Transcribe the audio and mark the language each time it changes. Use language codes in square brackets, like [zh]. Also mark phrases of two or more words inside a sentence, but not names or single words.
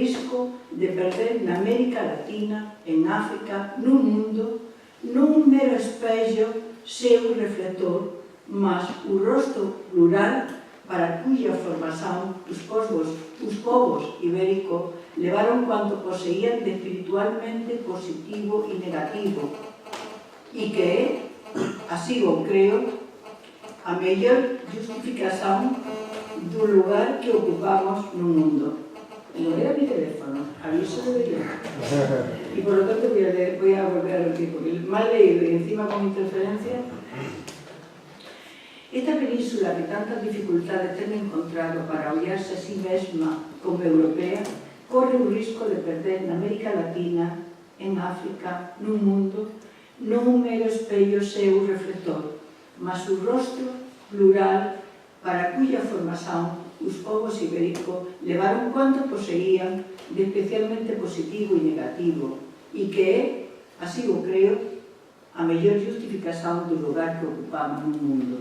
[gl] risco de perder na América Latina, en África, no mundo, non un mero espello seu reflector, mas o rostro plural para cuya formación os povos ibéricos levaron [es] cuanto poseían [gl] de espiritualmente positivo e negativo, e que é, así o creo, a mellor justificación do lugar que ocupamos no mundo. [es] No era mi teléfono, aviso debería. Y por lo tanto voy a volver a repetir, porque mal leído y encima con interferencia. [gl] Esta península que tantas dificultades ten encontrado para ollarse a sí mesma como europea, corre o risco de perder na América Latina, en África, no mundo, non un mero espello seu reflector, mas o rostro plural para cuya formación os povos ibéricos levaron [es] cuanto poseían [gl] de especialmente positivo e negativo, e que é, así o creo, a mellor justificación do lugar que ocupamos no mundo.